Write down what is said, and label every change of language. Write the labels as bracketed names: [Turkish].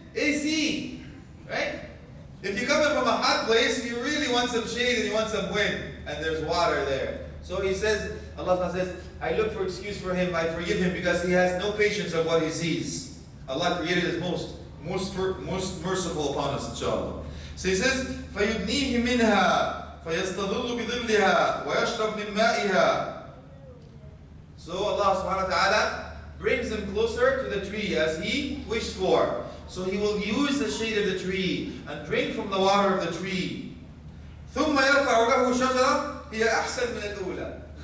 [English] AC. Right? If you're coming from a hot place, you really want some shade and you want some wind. and there's water there. So he says, Allah says, I look for excuse for him, I forgive him because he has no patience of what he sees. Allah created is most merciful upon us, inshallah. So he says, [Arabic] فَيُدْنِيهِ مِنْهَا فَيَسْتَظِلُّ بِظِلِّهَا وَيَشْرَبْ مِنْ مَائِهَا. [English] So Allah subhanahu wa ta'ala brings him closer to the tree as he wished for. So he will use the shade of the tree and drink from the water of the tree. [Arabic] ثُمَّ يَرْفَعُ لَهُ شَجَرًا هِيَ أَحْسَنُ مِنَ الْأُولَى.